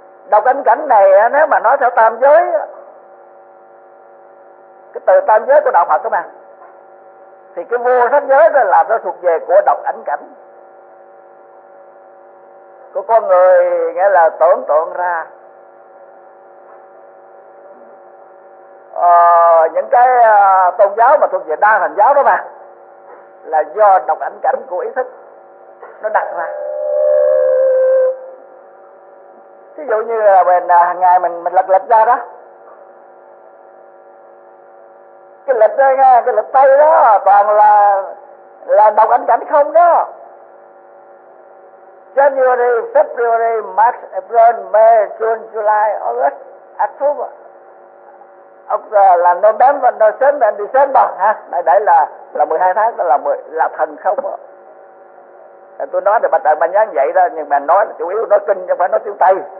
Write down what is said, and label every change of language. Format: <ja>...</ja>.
<vi>Độc ảnh cảnh này nếu mà nói theo tam giới, cái từ tam giới của đạo Phật đó mà, thì cái vô sắc giới đó là nó thuộc về của độc ảnh cảnh của con người, nghĩa là tưởng tượng ra những cái tôn giáo mà thuộc về đa hành giáo đó mà, là do độc ảnh cảnh của ý thức nó đặt ra. Ví dụ như là mình, hàng ngày mình lật lật ra đó, cái lật đây nha, cái lật tay đó toàn là độc ảnh cảnh không đó.</vi> <en>January, February, March, April, May, June, July, August, October, là November, December, December ha.</en> <vi>Đấy là 12 tháng, là thần không đó. Tôi nói thì bà tại bà nhớ vậy đó, nhưng mà nói chủ yếu nói kinh chứ không phải nói tiếng Tây.</vi>